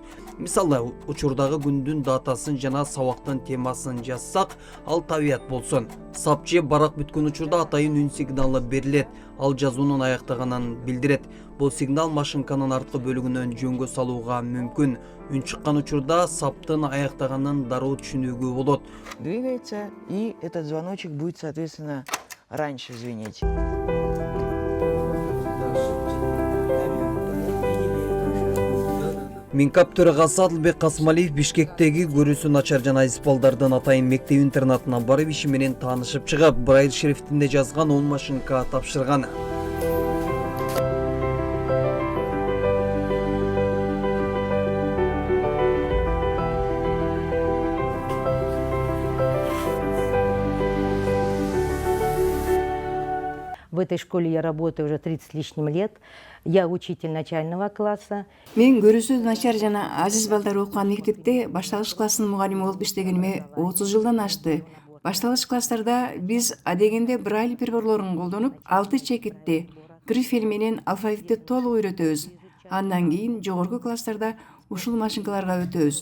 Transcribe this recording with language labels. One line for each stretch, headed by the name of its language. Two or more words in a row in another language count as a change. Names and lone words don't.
Kyrgyz: Мисалы, учурдагы күндүн датасын жана сабактын темасын жазсак, ал табият болсун. Сап же барак бүткөн учурда атайын үн сигналы берилет. Ал жазуунун аяктаганын билдирет. Бул сигнал машинканын арткы бөлүгүнөн жөнгө салууга мүмкүн. Үн чыккан учурда саптын аяктаганын дароо түшүнүүгө болот.
Russian: Двигается, и этот звоночек будет, соответственно, раньше звенеть.
Kyrgyz: Минкап төрагасы Адылбек Касымалиев Бишкектеги көрүүсү начар жана азиз балдардын атайын мектеп интернатына барып иши менен таанышып чыгып, Брайль шрифтинде жазган 10 машинка тапшырган.
Russian: В этой школе я работаю уже 30 с лишним лет. Я учитель начального класса.
Kyrgyz: Мен көрүүсү начар жана азиз балдар окуган мектепте башталгыч класстын мугалими болуп иштегениме 30 жылдан ашты. Башталгыч класстарда биз адегенде Брайль приборлорун колдонуп, 6 чекитти грифель менен алфавитти толук үйрөтөбүз. Андан кийин жогорку класстарда ушул машинкаларга өтөбүз.